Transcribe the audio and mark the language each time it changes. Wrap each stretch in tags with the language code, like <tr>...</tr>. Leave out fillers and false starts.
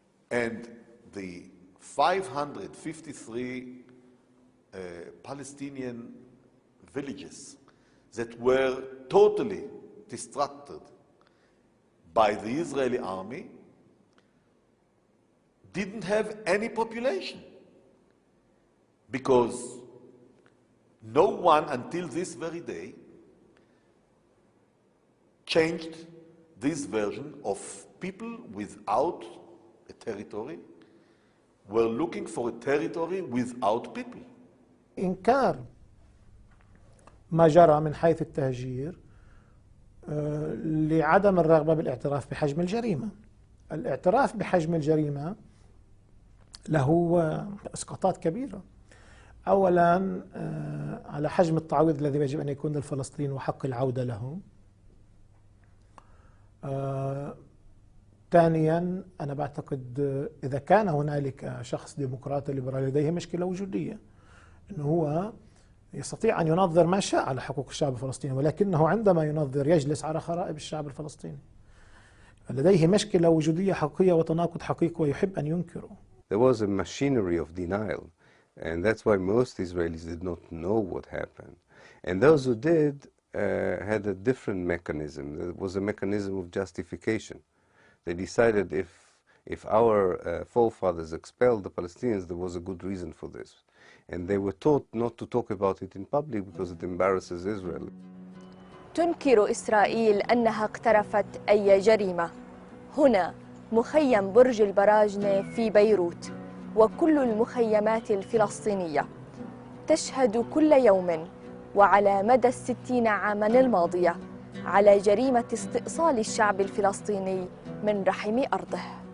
<en>And the 553 Palestinian villages that were totally destructed by the Israeli army didn't have any population, because no one until this very day changed this version of people without a territory were looking for a territory without people.</en> <ar>إنكار ما جرى من حيث التهجير لعدم الرغبة بالاعتراف بحجم الجريمة. الاعتراف بحجم الجريمة له إسقاطات كبيرة. أولا على حجم التعويض الذي يجب أن يكون للفلسطينيين وحق العودة لهم. ثانيا أنا بعتقد إذا كان هنالك شخص ديمقراطي ليبرالي لديه مشكلة وجودية، أنه هو يستطيع أن ينظر ما شاء على حقوق الشعب الفلسطيني، ولكنه عندما ينظر يجلس على خرائب الشعب الفلسطيني. لديه مشكلة وجودية حقيقية وتناقض حقيقي ويحب أن ينكره.</ar> <en>There was a machinery of denial, and that's why most Israelis did not know what happened. And those who did had a different mechanism. There was a mechanism of justification. They decided if our forefathers expelled the Palestinians, there was a good reason for this. And they were taught not to talk about it in public because it embarrasses Israel.</en> <ar>تنكر إسرائيل أنها اقترفت أي جريمة. هنا مخيم برج البراجنة في بيروت، وكل المخيمات الفلسطينية تشهد كل يوم وعلى مدى 60 عاما الماضية على جريمة استئصال الشعب الفلسطيني من رحم أرضه.</ar>